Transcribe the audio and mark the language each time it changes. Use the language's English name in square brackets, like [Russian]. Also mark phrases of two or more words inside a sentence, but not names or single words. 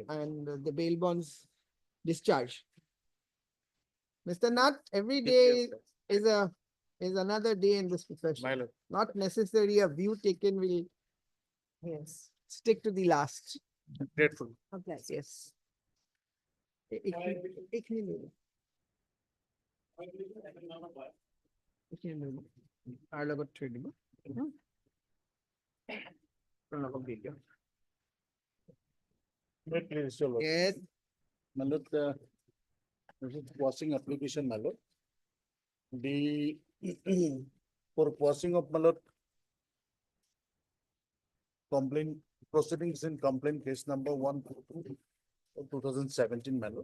[English] the bail bonds discharged. Mr. Nath, every Yes, day is another day in this profession. my lord. Not necessarily a view taken will stick to the last. Grateful. Applies. Yes. [Hindi] एक नहीं ले लो। एक नहीं ले लो। [Assamese] आर লগত থৈ দিব। লগত দি দিয়ক। [English] Please, your lord. Yes. My lord, this is quashing application, my lord. The for quashing of my lord complaint proceedings in complaint case number 122 of 2017, my lord.